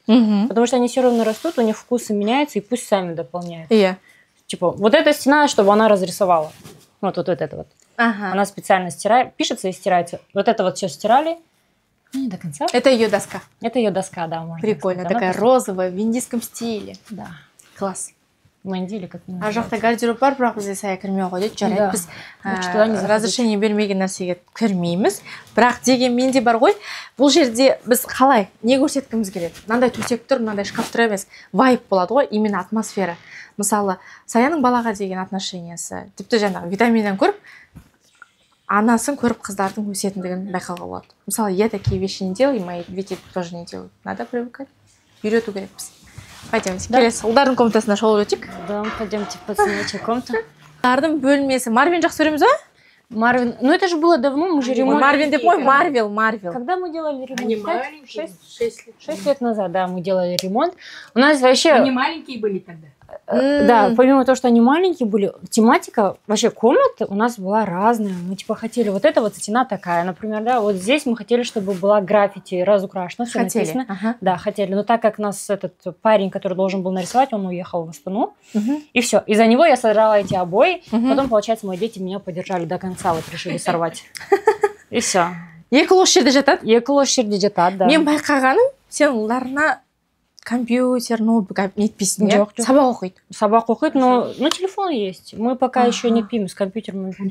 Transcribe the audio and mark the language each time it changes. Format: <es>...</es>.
<ru>Потому что они все равно растут, у них вкусы меняются, и пусть сами дополняют. Типа, вот эта стена, чтобы она разрисовала. Вот это вот. Она специально стирает, пишется и стирается. Вот это вот все стирали. Не до конца. Это ее доска. Это ее доска, да, можно. Прикольно, такая розовая, в индийском стиле. Да. Класс. Мандили, как</ru> <kk>а жақта гардероб бар, бірақ бізде сая кірмей қойды. Жарайды, біз разрешение бермеген нәрсеге кірмейміз. Бірақ дегенмен де бар ғой, бұл жерде біз қалай, не көрсеткіміз келеді? Мынандай төсек тұр, мынандай шкаф тұр емес, вайб болады ғой,</kk> <ru>именно атмосфера.</ru> <kk>Мысалы, Саяның балаға деген отношениясы, тіпті жаңағы витаминнен көріп, анасын көріп қыздардың өсетіндігін байқауға болады.</kk> <ru>Мысалы, я такие вещи не делаю, мои дети тоже не делают. Надо привыкать.</ru> <kk>Үйрету керекпіз.</kk> <ru>Пойдемте,</ru> <kk>келесі ұлдардың комнатасына шолып өтейік.</kk> <ru>Да, пойдемте в пацанячья комната.</ru> <kk>Ұлдардың бөлмесі. Марвин жақсы көреміз ба?</kk> <ru>Марвин, ну это же было давно, мы же ремонт.</ru> <kk>Марвин деп мой, Марвел.</kk> <ru>Когда мы делали ремонт? Они маленькие, 6 лет назад, да, мы делали ремонт. У нас вообще... Они маленькие были тогда. Да, помимо того, что они маленькие были, тематика вообще комнаты у нас была разная. Мы типа хотели, вот эта вот стена такая, например, да, вот здесь мы хотели, чтобы была граффити разукрашена, все написано. Да, хотели. Но так как нас этот парень, который должен был нарисовать, он уехал в Астану, и все. Из-за него я сорвала эти обои. Потом, получается, мои дети меня поддержали до конца, вот решили сорвать. И все.</ru> <kk>Екі лос жерде жатады? Екі лос жерде жатады, да. Мен байқағаным, сен ұлдарына компьютер, ноутбук нетпейсің, жоқ? Сабақ оқиды. Сабақ оқиды,</kk> <ru>но телефон есть. Мы пока еще не пьем с компьютером.</ru>